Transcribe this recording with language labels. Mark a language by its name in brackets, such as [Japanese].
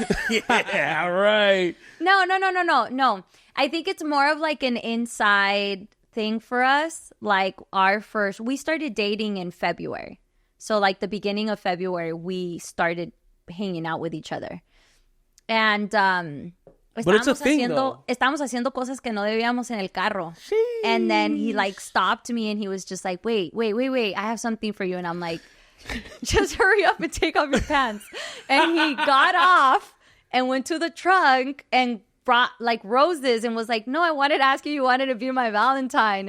[English] Yeah, right. No. I think it's more of like an inside thing for us. Like we started dating in February. So like the beginning of February, we started hanging out with each other. And But it's a thing, though. [Spanish] estábamos haciendo cosas que no debíamos en el carro. [English] And then he like stopped me and he was just like, wait. I have something for you. And I'm like, just hurry up and take off your pants. And he got off and went to the trunk and brought like roses and was like, no, I wanted to ask you wanted to be my Valentine.